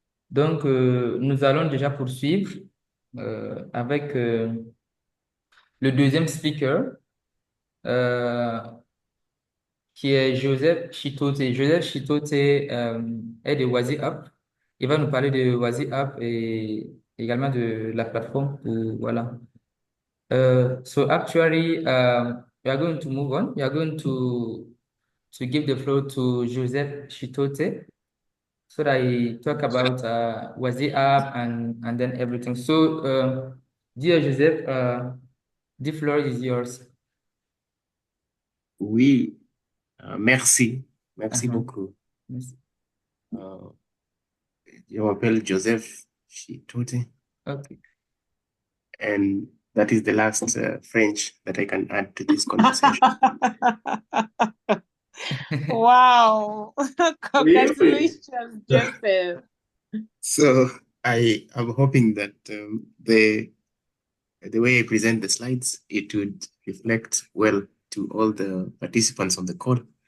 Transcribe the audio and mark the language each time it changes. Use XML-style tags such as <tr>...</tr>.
<fr>Donc, nous allons déjà poursuivre avec le deuxième speaker, qui est Joseph Chitote. Joseph Chitote est de WhatsApp. Il va nous parler de WhatsApp et également de la plateforme. Voilà.</fr> <en>So actually, we are going to move on. We are going to give the floor to Joseph Chitote so that he talk about WhatsApp and then everything. So, dear Joseph, the floor is yours.</en> <fr>Oui, merci. Merci beaucoup. Merci. Je m'appelle Joseph Chitote,</fr> <en>Okay. and that is the last French that I can add to this conversation. Wow. Congratulations, Joseph. So I am hoping that the way I present the slides, it would reflect well to all the participants on the call.</en>